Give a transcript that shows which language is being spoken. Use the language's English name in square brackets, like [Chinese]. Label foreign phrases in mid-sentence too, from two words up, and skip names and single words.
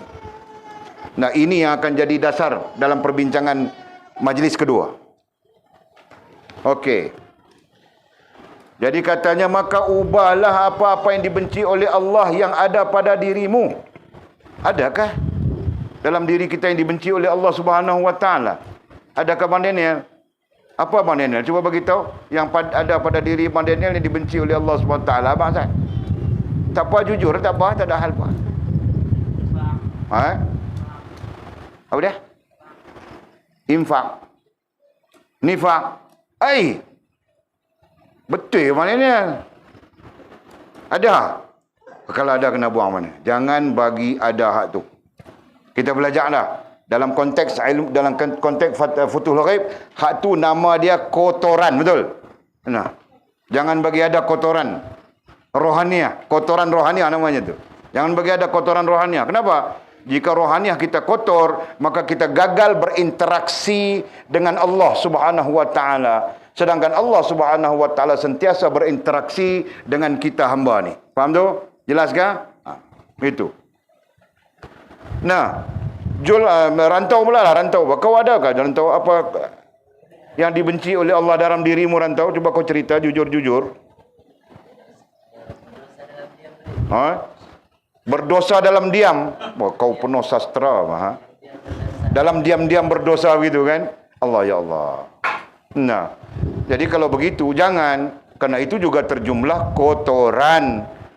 [Malay] Nah, ini yang akan jadi dasar dalam perbincangan majlis kedua. Okey. Jadi katanya, maka ubahlah apa-apa yang dibenci oleh Allah yang ada pada dirimu. Adakah dalam diri kita yang dibenci oleh Allah [Arabic] سبحانه وتعالى? [Malay] Adakah Bang Daniel? Apa Bang Daniel? Cuba bagi tahu yang ada pada diri Bang Daniel yang dibenci oleh Allah [Arabic] سبحانه وتعالى. [Malay] Abang Ustaz. Tak apa, jujur, tak apa, tak ada hal apa. Apa dia? Infak. Nifak. Betul mana ni? Ada. Kalau ada kena buang mana? Jangan bagi ada hak tu. Kita belajarlah dalam konteks ilmu, dalam konteks Futuhul Ghaib, hak tu nama dia kotoran, betul? Nah, jangan bagi ada kotoran rohaniah, kotoran rohaniah namanya tu. Jangan bagi ada kotoran rohaniah. Kenapa? Jika rohaniah kita kotor, maka kita gagal berinteraksi dengan Allah [Arabic] سبحانه وتعالى. [Malay] Sedangkan Allah [Arabic] سبحانه وتعالى [Malay] sentiasa berinteraksi dengan kita hamba ni. Faham tu? Jelas kah? Itu. Nah, rantau pula lah, rantau. Kau adakah rantau apa yang dibenci oleh Allah dalam dirimu, rantau? Cuba kau cerita jujur-jujur. Berdosa dalam diam. Kau penuh sastra. Dalam diam-diam berdosa gitu kan? Allah, ya Allah. Nah, jadi kalau begitu jangan, karena itu juga terjumlah kotoran.